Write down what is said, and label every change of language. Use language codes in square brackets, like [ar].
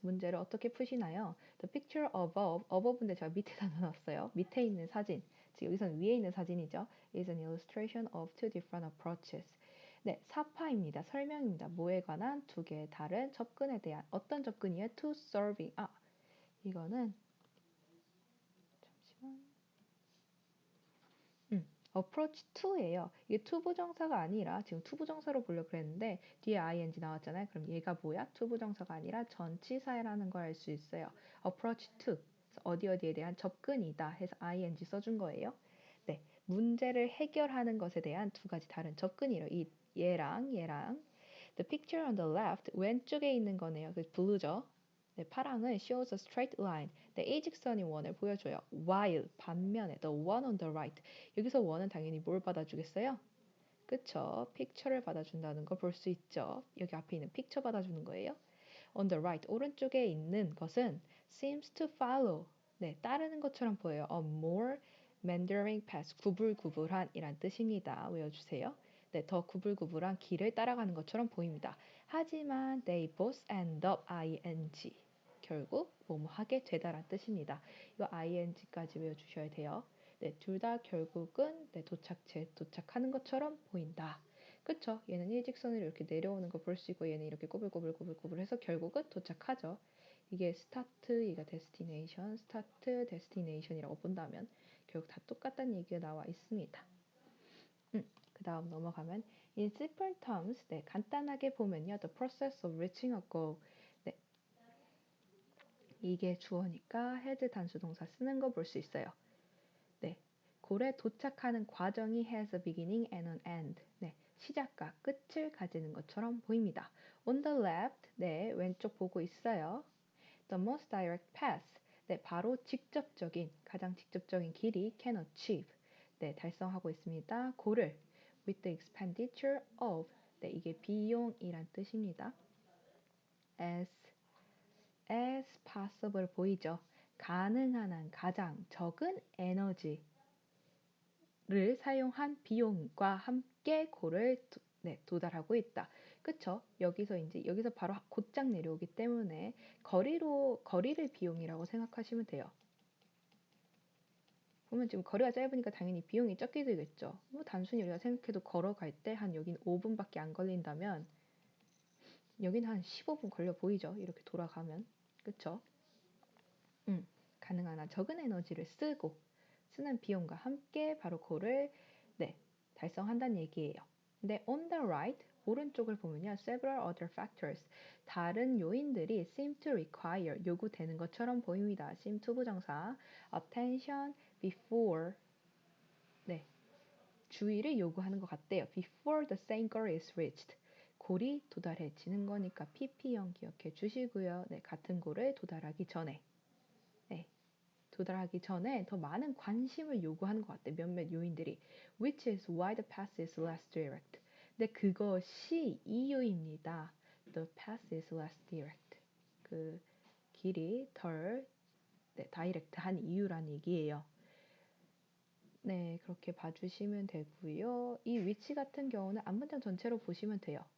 [ko] 문제를 어떻게 푸시나요? [en] The picture above [ko] 인데 제가 밑에다 넣어놨어요. 밑에 있는 사진, 지금 여기서는 위에 있는 사진이죠. [en] is an illustration of two different approaches. [ko] 네, 사파입니다. 설명입니다. 뭐에 관한 두 개의 다른 접근에 대한 어떤 접근이에요? [en] To solving. [ko] 이거는 잠시만. [en] approach to예요. [ko] 이게 투부정사가 아니라 지금 투부정사로 보려고 그랬는데 뒤에 ing 나왔잖아요. 그럼 얘가 뭐야? 투부정사가 아니라 전치사라는 걸 알 수 있어요. approach to, 어디에 대한 접근이다 해서 ing 써준 거예요. 네, 문제를 해결하는 것에 대한 두 가지 다른 접근이래요. [en] 얘랑 the picture on the left, [ko] 왼쪽에 있는 거네요. 그 블루죠. 네, 파랑은 [en] shows a straight line, [ko] 네, 일직선인 원을 보여줘요. while, 반면에 [en] the one on the right, [ko] 여기서 원은 당연히 뭘 받아주겠어요? 그쵸? 픽처를 받아준다는 거 볼 수 있죠. 여기 앞에 있는 픽처 받아주는 거예요. [en] On the right, [ko] 오른쪽에 있는 것은 [en] seems to follow, [ko] 네, 따르는 것처럼 보여요. [en] A more meandering path, [ko] 구불구불한 이란 뜻입니다. 외워주세요. 네, 더 구불구불한 길을 따라가는 것처럼 보입니다. 하지만 [en] they both end up ing, [ko] 결국 뭐뭐 하게 되다란 뜻입니다. 이거 ing까지 외워주셔야 돼요. 네, 둘 다 결국은 도착하는 것처럼 보인다. 그쵸? 얘는 일직선으로 이렇게 내려오는 거 볼 수 있고 얘는 이렇게 꼬불꼬불 해서 결국은 도착하죠. 이게 스타트, 이가 데스티네이션, 스타트, 데스티네이션이라고 본다면 결국 다 똑같다는 얘기가 나와 있습니다. 그 다음 넘어가면 [en] in simple terms, [ko] 네, 간단하게 보면요. [en] The process of reaching a goal. [ko] 네, 이게 주어니까 had 단수 동사 쓰는 거 볼 수 있어요. 네, 골에 도착하는 과정이 [en] has a beginning and an end. [ko] 네, 시작과 끝을 가지는 것처럼 보입니다. [en] On the left, [ko] 네, 왼쪽 보고 있어요. [en] The most direct path, [ko] 네, 바로 가장 직접적인 길이 [en] can achieve, [ko] 네, 달성하고 있습니다. 고를 [en] with the expenditure of, [ko] 네, 이게 비용이란 뜻입니다. [en] as possible 보이죠? [ko] 가능한 한 가장 적은 에너지를 사용한 비용과 함께 고를 네, 도달하고 있다. 그쵸? 여기서 바로 곧장 내려오기 때문에 거리를 비용이라고 생각하시면 돼요. 보면 지금 거리가 짧으니까 당연히 비용이 적게 들겠죠. 뭐 단순히 우리가 생각해도 걸어갈 때 한 여긴 5분밖에 안 걸린다면 여긴 한 15분 걸려 보이죠? 이렇게 돌아가면. 그쵸? 가능한 한 적은 에너지를 쓰는 비용과 함께 바로 그거를 네, 달성한다는 얘기예요. 근데 [en] on the right, [ko] 오른쪽을 보면요. [en] several other factors, [ko] 다른 요인들이 [en] seem to require, [ko] 요구되는 것처럼 보입니다. seem to 부정사, [en] attention before, [ko] 네, 주의를 요구하는 것 같대요. [en] before the same goal is reached. [ko] 골이 도달해지는 거니까 pp형 기억해 주시고요. 네, 같은 골을 도달하기 전에. 네, 도달하기 전에 더 많은 관심을 요구하는 것 같아요. 몇몇 요인들이. [en] Which is why the path is less direct. [ko] 근데 그것이 이유입니다. [en] The path is less direct. [ko] 그 길이 덜 다이렉트한 이유란 얘기예요. 네, 그렇게 봐주시면 되고요. 이 위치 같은 경우는 앞문장 전체로 보시면 돼요.